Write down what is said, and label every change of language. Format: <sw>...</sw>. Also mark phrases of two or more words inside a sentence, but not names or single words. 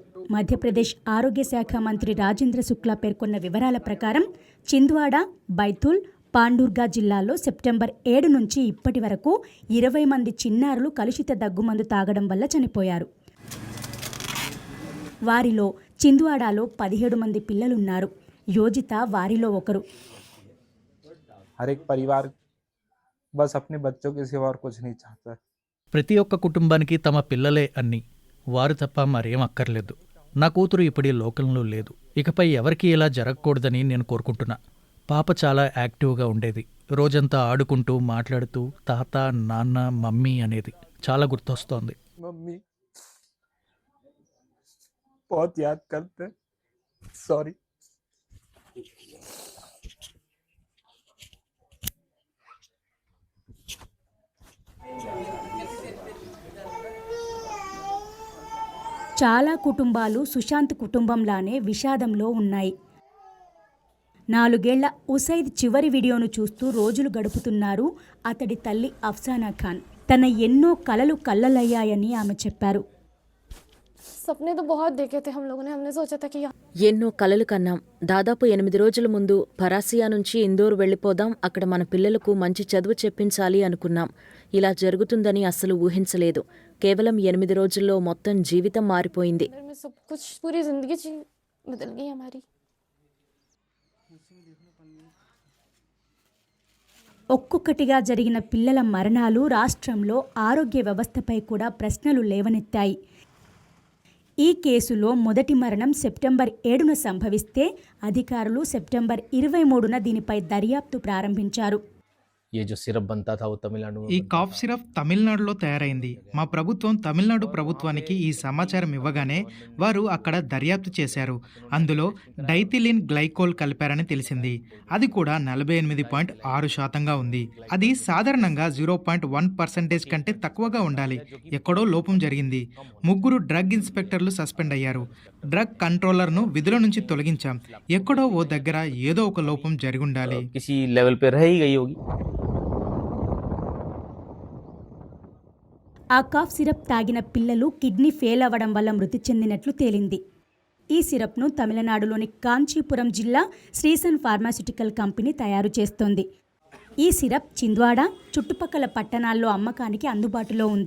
<te>మధ్యప్రదేశ్ ఆరోగ్య శాఖ మంత్రి రాజేంద్ర శుక్లా పేర్కొన్న వివరాల ప్రకారం చింద్వాడ, బైతూల్, పాండూర్గా జిల్లాల్లో సెప్టెంబర్ 7 నుంచి ఇప్పటి వరకు 20 మంది చిన్నారులు కలుషిత దగ్గుమందు తాగడం వల్ల చనిపోయారు. వారిలో చింద్వాడాలో 17 మంది పిల్లలున్నారు. యోజిత వారిలో ఒకరు.</te> <hi>हर एक परिवार बस अपने बच्चों के सिवा और कुछ नहीं चाहता।</hi> <te>ప్రతి ఒక్క కుటుంబానికి తమ పిల్లలే అన్ని, వారు తప్ప మరేం అక్కర్లేదు. నా కూతురు ఇప్పుడు లోకంలో లేదు. ఇకపై ఎవరికీ ఇలా జరగకూడదని నేను కోరుకుంటున్నా. పాప చాలా యాక్టివ్గా ఉండేది. రోజంతా ఆడుకుంటూ మాట్లాడుతూ తాత, నాన్న, మమ్మీ అనేది చాలా గుర్తొస్తోంది.</te> <hi>मम्मी बहुत याद करते हैं, सॉरी।</hi> <te>చాలా కుటుంబాలు సుశాంత్ కుటుంబంలానే విషాదంలో ఉన్నాయి. 4 ఏళ్ల ఉసైద్ చివరి వీడియోను చూస్తూ రోజులు గడుపుతున్నారు అతడి తల్లి అఫ్సానా ఖాన్. తన ఎన్నో కలలు కళ్ళలయ్యాయని ఆమె చెప్పారు.</te> <hi>सपने तो बहुत देखे थे हम लोगों ने, हमने सोचा था कि</hi> <te>ఎన్నో కలలు కన్నాం. దాదాపు 8 రోజుల ముందు పరాసియా నుంచి ఇందోర్ వెళ్లిపోదాం, అక్కడ మన పిల్లలకు మంచి చదువు చెప్పించాలి అనుకున్నాం. ఇలా జరుగుతుందని అస్సలు ఊహించలేదు. కేవలం 8 రోజుల్లో మొత్తం జీవితం మారిపోయింది.</te> <hi>सब कुछ पूरी जिंदगी बदल गई हमारी।</hi> <te>ఒక్కొక్కటిగా జరిగిన పిల్లల మరణాలు రాష్ట్రంలో ఆరోగ్య వ్యవస్థపై కూడా ప్రశ్నలు లేవనెత్తాయి. ఈ కేసులో మొదటి మరణం సెప్టెంబర్ 7న సంభవిస్తే అధికారులు సెప్టెంబర్ 23న దీనిపై దర్యాప్తు ప్రారంభించారు.</te> <hi>ये जो सिरप बनता था वो तमिलनाडु में</hi> <te>ఈ</te> <en>cough syrup</en> <te>తమిళనాడులో తయారైంది. మా ప్రభుత్వం తమిళనాడు ప్రభుత్వానికి ఈ సమాచారం ఇవ్వగానే వారు అక్కడ దర్యాప్తు చేశారు. అందులో</te> <en>diethylene glycol</en> <te>కలిపారని తెలిసింది. అది కూడా 48.6% ఉంది. అది సాధారణంగా 0.1% కంటే తక్కువగా ఉండాలి. ఎక్కడో లోపం జరిగింది. 3</te> <en>drug inspectors</en> <te>సస్పెండ్ అయ్యారు.</te> <en>drug controller</en> <te>విధుల నుంచి తొలగించాం. ఎక్కడో ఓ దగ్గర ఏదో ఒక లోపం జరిగుండాలి.</te> <hi>किसी लेवल पे रह ही गई होगी।</hi> <te>ఆ</te> <en>cough syrup</en> <te>తాగిన పిల్లలు</te> <en>kidney fail</en> <te>అవ్వడం వల్ల మృతి చెందినట్లు తేలింది. ఈ సిరప్ను తమిళనాడులోని కాంచీపురం జిల్లా శ్రీసన్ ఫార్మాస్యూటికల్ కంపెనీ తయారు చేస్తోంది. ఈ సిరప్ చింద్వాడ, చుట్టుపక్కల పట్టణాల్లో అమ్మకానికి అందుబాటులో ఉంది.</te>